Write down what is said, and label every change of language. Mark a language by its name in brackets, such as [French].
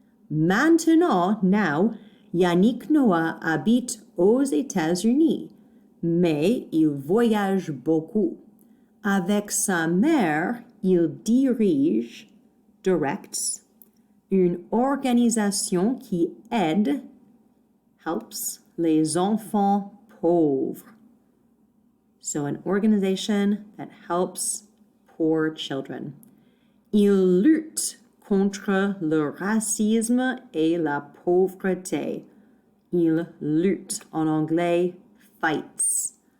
[French] Maintenant, now, Yannick Noah habite aux États-Unis, mais il voyage beaucoup. Avec sa mère, il dirige, directs, une organisation qui aide, helps, les enfants pauvres. [English] So an organization that helps poor children. [French] Il lutte contre le racisme et la pauvreté. Il lutte, en anglais, fights.